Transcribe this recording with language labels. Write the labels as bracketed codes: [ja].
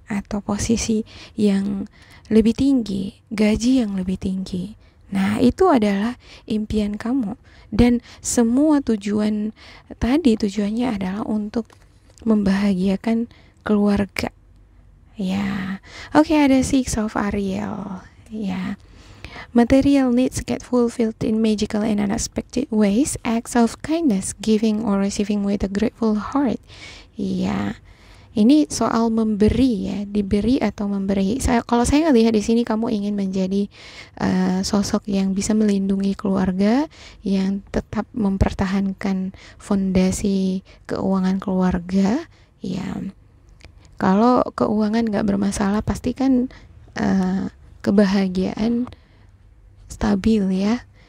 [id] atau posisi yang lebih tinggi, gaji yang lebih tinggi. Nah, itu adalah impian kamu. Dan semua tujuannya adalah untuk membahagiakan keluarga. Ya, oke, ada Six of Ariel. [en] Ya, material needs get fulfilled in magical and unexpected ways. Acts of kindness, giving or receiving with a grateful heart. [id] Ya, ini soal memberi ya, diberi atau memberi. Kalau saya lihat di sini kamu ingin menjadi sosok yang bisa melindungi keluarga, yang tetap mempertahankan fondasi keuangan keluarga. Ya, kalau keuangan nggak bermasalah, pasti kan kebahagiaan stabil ya.